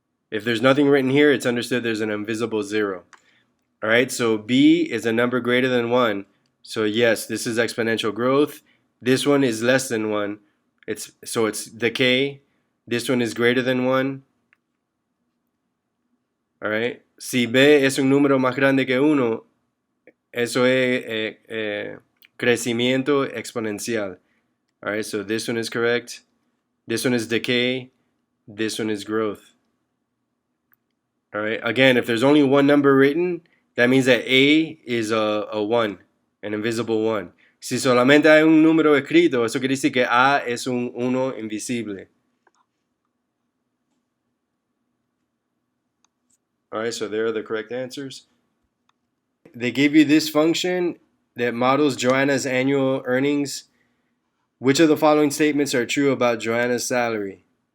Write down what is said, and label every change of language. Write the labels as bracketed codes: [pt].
[en] If there's nothing written here, it's understood there's an invisible 0. All right, so b is a number greater than 1. So yes, this is exponential growth. This one is less than 1. It's decay. This one is greater than 1. All right. [es] Si b es un número más grande que 1, eso es crecimiento exponencial. [en] All right, so this one is correct. This one is decay. This one is growth. All right. Again, if there's only one number written, that means that A is a 1, an invisible 1. [es] Si solamente hay un número escrito, eso quiere decir que A es un 1 invisible. [en] All right, so there are the correct answers. They give you this function that models Joanna's annual earnings. Which of the following statements are true about Joanna's salary?